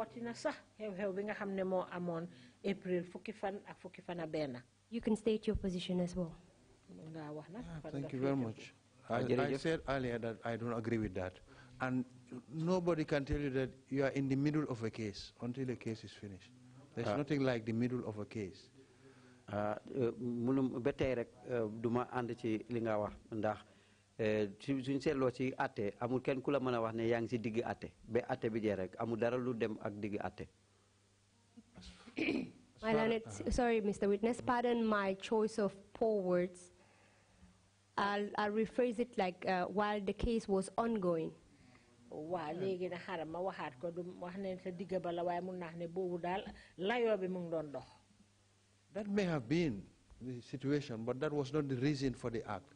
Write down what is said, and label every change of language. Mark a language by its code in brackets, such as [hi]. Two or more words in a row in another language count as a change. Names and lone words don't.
[en] You can state your position as well. Thank you very much. I said earlier that I don't agree with that. And nobody can tell you that you are in the middle of a case until the case is finished. There's nothing like the middle of a case. [wo] Duma ànd ci li nga wax ndax suñ seetloo ci atte amul kenn ku la mën a wax ne yaa ngi ci digg atte ba atte bi jeex rek amul dara lu dem ak digg atte. [en] Sorry, Mr. Witness, pardon my choice of poor words. I'll rephrase it like while the case was ongoing. That may have been the situation, but that was not the reason for the act.